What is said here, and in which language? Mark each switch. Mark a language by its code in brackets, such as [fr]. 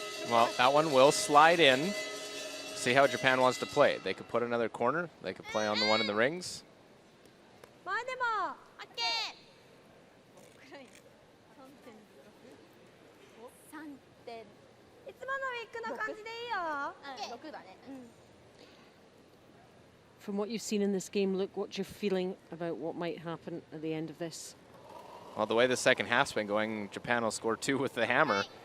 [en] Well, that one will slide in. See how Japan wants to play. They could put another corner. They could play on the one in the rings. [ja] 前でも いつものウィッグの感じでいいよ。 6だね。 [en] From what you've seen in this game, look, what's your feeling about what might happen at the end of this? Well, the way the second half's been going, Japan will score 2 with the hammer.